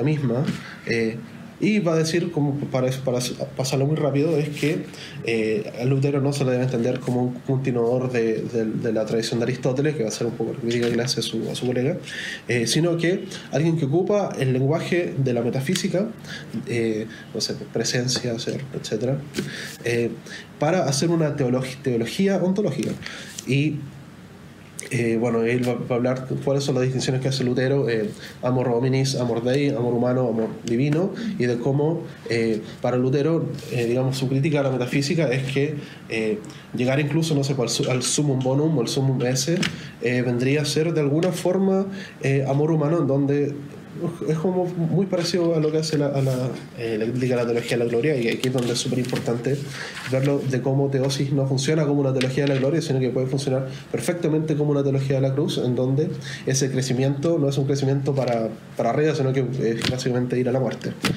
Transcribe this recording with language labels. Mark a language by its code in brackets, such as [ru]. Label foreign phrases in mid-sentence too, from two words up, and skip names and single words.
[es] misma, y va a decir, como para pasarlo muy rápido, es que Lutero no se le debe entender como un continuador de la tradición de Aristóteles, que va a ser un poco la crítica que le hace a su colega, sino que alguien que ocupa el lenguaje de la metafísica, no sé, presencia, ser, etc., para hacer una teología ontológica. Y bueno, él va a hablar cuáles son las distinciones que hace Lutero, [la] amor hominis, amor dei, [es] amor humano, amor divino, y de cómo para Lutero, digamos, su crítica a la metafísica es que llegar incluso, no sé, al [la] summum bonum [es] o el [la] summum esse [es] vendría a ser de alguna forma amor humano, en donde es como muy parecido a lo que hace la crítica a la teología de la gloria, y aquí es donde es súper importante verlo, de cómo teosis no funciona como una teología de la gloria, sino que puede funcionar perfectamente como una teología de la cruz, en donde ese crecimiento no es un crecimiento para arriba, sino que es básicamente ir a la muerte.